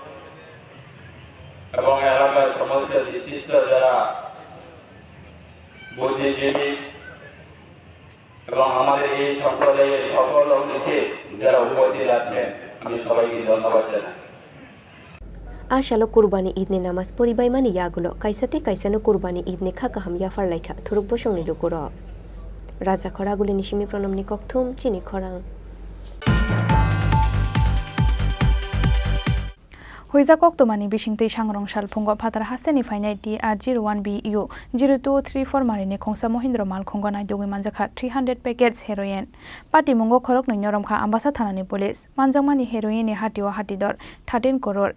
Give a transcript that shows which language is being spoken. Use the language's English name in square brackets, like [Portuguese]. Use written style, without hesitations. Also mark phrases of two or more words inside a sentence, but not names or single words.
[Bangla] এবং এলাকার সমস্ত বিশিষ্ট যারা বুদ্ধিজীবী এবং আমাদের এই সম্প্রদায়ের সকল অংশে যারা উপস্থিত আছেন আমি সবাইকে ধন্যবাদ জানাই [Kok Borok] Ashalo kurbani idni namas poribai mani yagulo kaisate kaisano kurbani idni kha kaham yafar laikha thuruk bosongni lukuro Raja Khoraguli nishimi pranamni kokthum Chini Khorang Huiza koktomani bishingtei sangrong salphungo phatar hasteni fainai TR01BU 0234 marini khongsa Mohindra mal khongo naidogui manjakha 300 [English] packets heroin [Kok Borok] pati mungo khorok noi noromkha ambasa thanani police manjangmani heroin ni hatiwa hatidor 13 crore